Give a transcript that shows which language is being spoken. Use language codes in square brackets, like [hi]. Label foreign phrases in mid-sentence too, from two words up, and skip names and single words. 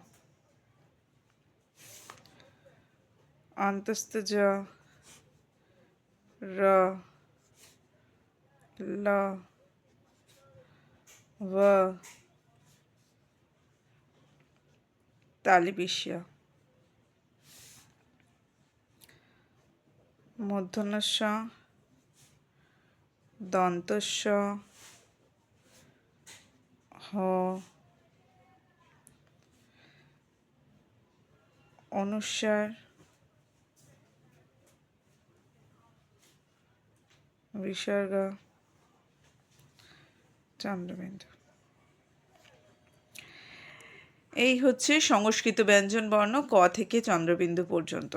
[bn] অন্তস্থ জ, র, ল, ভ, তালিবিষ্য, মূর্ধন্যস্য, দন্তস্য, হ, অনুস্বার, বিসর্গ, চন্দ্রবিন্দু। এই হচ্ছে সংস্কৃত ব্যঞ্জন বর্ণ ক থেকে চন্দ্রবিন্দু পর্যন্ত।